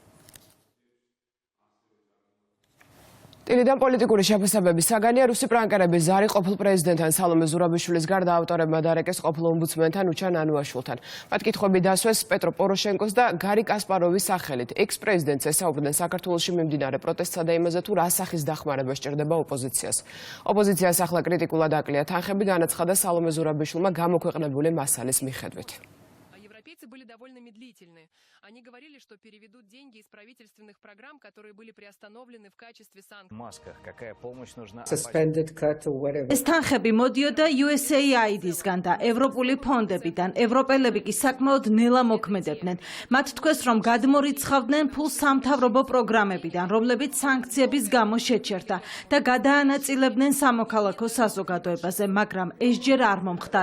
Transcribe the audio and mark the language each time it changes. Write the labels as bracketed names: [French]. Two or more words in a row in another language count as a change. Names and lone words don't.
[Georgian] ტილიდან პოლიტიკური შეფასებების საგანია რუსი პრანკერების ზარი ყოფილ პრეზიდენტთან სალომე ზურაბიშვილის გარდა ავტორებმა დარეკეს ყოფილ ომბუდსმენთან უჩან ანუაშვილთან. მათ კითხვები დასვეს პეტრო პოროშენკოს და გარი კასპაროვის სახელით. ექს-პრეზიდენტს ესაუბრნენ საქართველოში მიმდინარე პროტესტსა და იმაზე, თუ რა სახის დახმარება სჭირდება ოპოზიციას. ოპოზიციას ახლა კრიტიკულად აკლია თანხები, განაცხადა სალომე ზურაბიშვილმა გამოქვეყნებული მასალის მიხედვით. [Russian] Европейцы были довольно медлительны. Они говорили, что переведут деньги из правительственных программ, которые были приостановлены в качестве санкций. Масках. Какая помощь нужна? [Georgian] ეს თანხები მოდიოდა USAID-ისგან და ევროპული ფონდებიდან. ევროპელები კი საკმაოდ ნელა მოქმედებდნენ. მათ თქვეს, რომ გადმორიცხავდნენ ფულს სამთავრობო პროგრამებიდან, რომლებიც სანქციების გამო შეჩერდა და გადაანაწილებდნენ სამოქალაქო საზოგადოებაზე, მაგრამ ეს ჯერ არ მომხდარა.